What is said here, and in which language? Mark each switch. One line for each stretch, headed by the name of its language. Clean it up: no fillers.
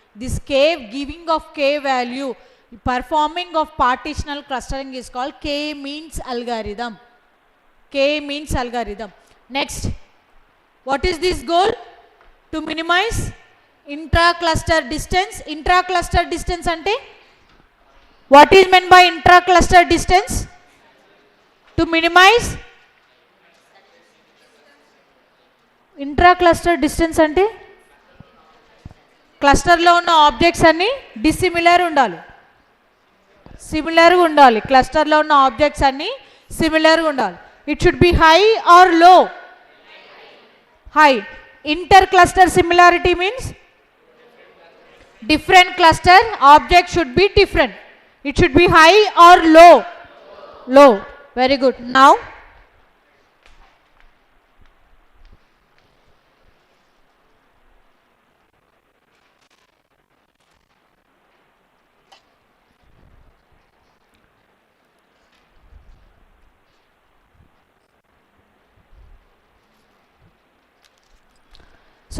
English: This K, giving of K value, performing of partitional clustering is called K means algorithm. K means algorithm. Next, what is this goal? To minimize intra-cluster distance. Intra-cluster distance ante what is meant by intra-cluster distance? To minimize intra-cluster distance
Telugu: ante cluster లో ఉన్న objects అన్ని dissimilar ఉండాలి, సిమిలర్గా ఉండాలి. Cluster లో ఉన్న objects అన్ని సిమిలర్గా ఉండాలి.
English: It should be high or low? High. Inter cluster similarity means different cluster object should be different. It should be high or low? Low. Very good.